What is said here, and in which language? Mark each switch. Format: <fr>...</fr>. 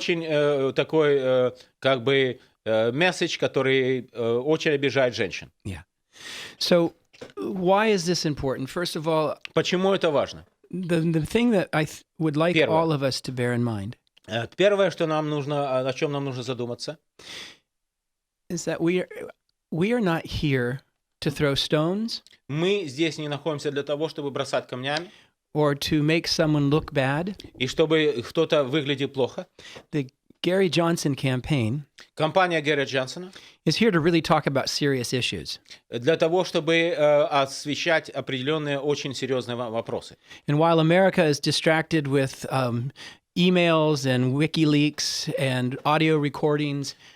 <ru>очень такой как бы месседж, который очень обижает женщин.</ru> <en>yeah. So why is this important? First of all,</en> <ru>Почему это важно?</ru> <en>the thing that I would like</en> <ru>Первое.</ru> <en>all of us to bear in mind</en> <ru>Первое, что нам нужно, о чем нам нужно задуматься,</ru> <en>is that we are not here to throw stones</en> <ru>мы здесь не находимся для того, чтобы бросать камнями</ru> <en>or to make someone look bad.</en> <ru>и чтобы кто-то выглядел плохо.</ru> <en>The Gary Johnson campaign</en> <ru>Компания Гэри Джонсона</ru> <en>is here to really talk about serious issues.</en> <ru>для того, чтобы освещать определенные очень серьезные вопросы.</ru> <en>And while America is distracted with emails and WikiLeaks and audio recordings,</en>